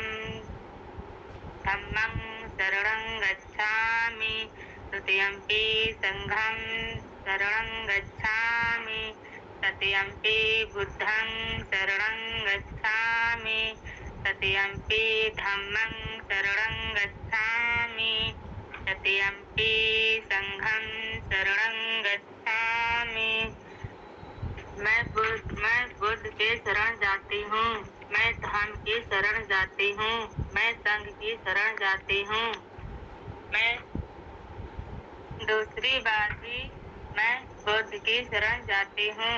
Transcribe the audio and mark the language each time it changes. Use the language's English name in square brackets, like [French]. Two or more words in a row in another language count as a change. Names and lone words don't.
[Pali] धम्मं शरणं गच्छामि, तृतीयम्पि संघं शरणं गच्छामि, तृतीयम्पि बुद्धं शरणं गच्छामि, तृतीयम्पि धम्मं शरणं गच्छामि, तृतीयम्पि संघं शरणं गच्छामि। [Hindi] मैं बुद्ध के शरण जाती हूँ। मैं धर्म की शरण जाती हूँ। मैं संघ की शरण जाती हूँ। मैं दूसरी बार भी मैं बुद्ध की शरण जाती हूँ।